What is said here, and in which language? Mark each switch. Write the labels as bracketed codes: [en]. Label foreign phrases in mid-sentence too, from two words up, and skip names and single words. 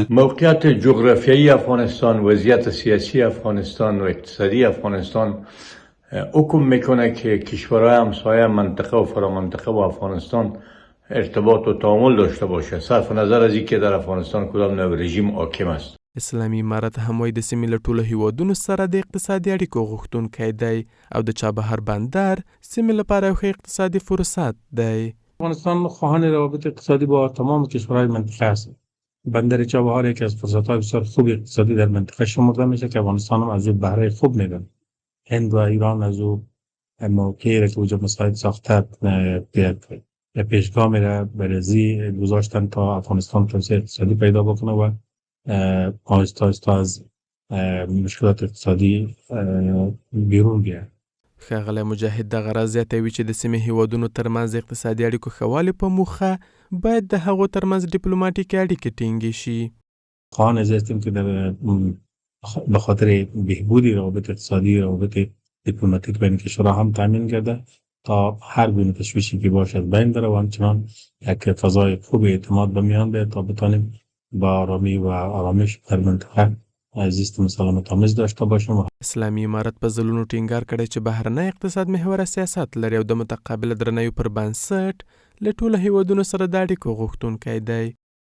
[fa] موقعیت جغرافیایی افغانستان، وضعیت سیاسی افغانستان و اقتصادی افغانستان حکم میکنه که کشورهای همسایه منطقه و فرامنطقه و افغانستان ارتباط و تعامل داشته باشه، صرف نظر از اینکه در افغانستان کدام نوع رژیم حاکم است. [ps] اسلامي امارت هم وایي د سیمې له ټولو هیوادونو سره د اقتصادي اړیکو غوښتونکی دی او د چابهار بندر سیمې لپاره یو ښه اقتصادي فرصت دی. [fa] افغانستان خواهان روابط اقتصادی با تمام کشورهای منطقه است. بندر چابهار یکی از فرصت‌های بسیار خوب اقتصادی در منطقه شمرده میشه که افغانستان هم از او بهره خوب میبره. هند و ایران از او موقعی را که وجود مساعد ساخته به پیشگاه میره برزی گذاشتن تا افغانستان توسعه اقتصادی پیدا بکنه و آهسته آهسته از مشکلات اقتصادی بیرون بیاد. [ps] ښاغلی مجاهد دغه راز زیاتوي چې د سیمې هیوادونو ترمنځ اقتصادي اړیکو ښه والي په موخه باید د هغو ترمنځ ډیپلوماتیکي اړیکې ټینګې شي. [fa] خواهان از هستیم که به خاطر بهبود روابط اقتصادی روابط دیپلماتیک بین کشورها هم تامین کرده تا هر گونه تشویشی که باشد بین بره و همچنان یک فضای خوب اعتماد به میان بیاد تا بتانیم با آرامی و آرامش در منطقه زیست مسالمت آمیز داشته باشیم. [ps] اسلامي امارت په ځلونو ټینګار کړی چې بهرنی اقتصاد محوره سیاست لري او د متقابل درناوي پر بنسټ له ټولو هیوادونو سره د اړیکو غوښتونکی دی.